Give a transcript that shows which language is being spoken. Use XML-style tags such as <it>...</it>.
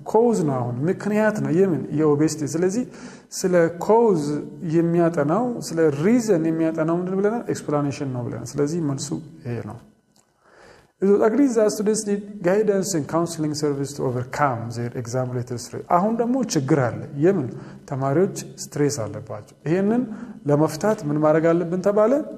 <am>ኮዝ ነው። አሁን ምክንያት ነው የምን የኦቤሲቲ። ስለዚህ ስለ ኮዝ የሚያጠናው ስለ ሪዝን የሚያጠናው ምንድን ብለናል? ኤክስፕላኔሽን ነው ብለናል። ስለዚህ መልሱ ይሄ ነው።</am> <en>It was agreed that students need guidance and counseling service to overcome their exam-related stress.</en> <am>አሁን ደግሞ ችግር አለ። የምን ተማሪዎች ስትሬስ አለባቸው። ይሄንን ለመፍታት ምን ማድረግ አለብን ተባለ?</am>